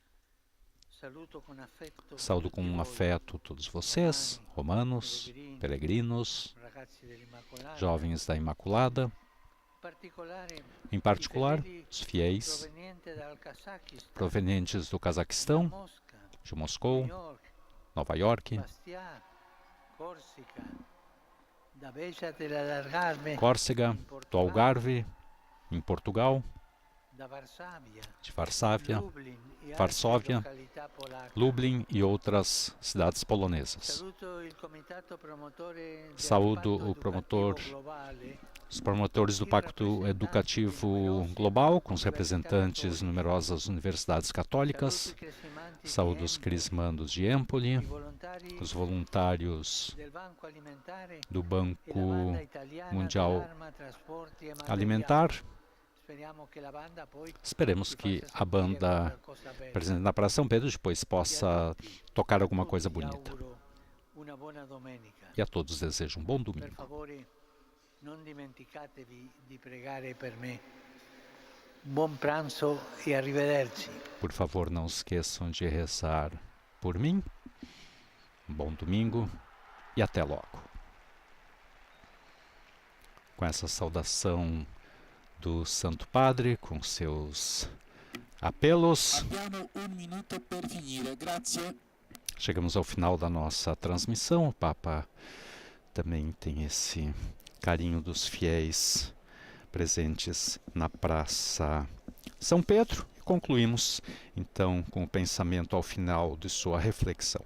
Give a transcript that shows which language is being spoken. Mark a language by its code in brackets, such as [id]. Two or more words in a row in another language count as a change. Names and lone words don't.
[pt] Saúdo com um afeto todos vocês, romanos, peregrinos, jovens da Imaculada, em particular, os fiéis provenientes do Cazaquistão, de Moscou, Nova York, [it] da Beja dell'Algarve, [pt] Córcega, do Algarve, em Portugal, [it] da Varsavia, [pt] de Varsóvia, Lublin e Varsóvia, [it] altre località polacche. [pt] Lublin e outras cidades polonesas. [it] Saluto il comitato promotore del [pt] Saúdo [it] Patto [pt] o promotor, [it] Educativo Globale, [pt] os promotores do Pacto Educativo Global, com os representantes de numerosas universidades católicas. [it] saluto i cresimanti [pt] Saúdo os [it] di [pt] crismandos de Empoli, Empoli, [it] i volontari [pt] os voluntários [it] del Banco Alimentare [pt] do [it] e la [pt] Banco [it] banda italiana [pt] Mundial [it] dell'Arma, Trasporti e Materiali. [pt] Alimentar. [it] Speriamo che la banda poi [pt] Esperemos [it] ci [pt] que [it] faccia [pt] a [it] sentire [pt] banda [it] qualcosa bella. [pt] presente na Praça São Pedro depois possa tocar alguma coisa [it] Tutti [pt] bonita. [it] auguro una buona domenica. [pt] E a todos desejo um bom [it] Per [pt] domingo. [it] favore, non dimenticatevi di pregare per me. Buon pranzo e arrivederci. [pt] Por favor, não esqueçam de rezar por mim. Um bom domingo e até logo. Com essa saudação do Santo Padre, com seus apelos, [it] Abbiamo un minuto per finire, grazie. [pt] chegamos ao final da nossa transmissão. O Papa também tem esse carinho dos fiéis presentes na Praça São Pedro. Concluímos, então, com o pensamento ao final de sua reflexão.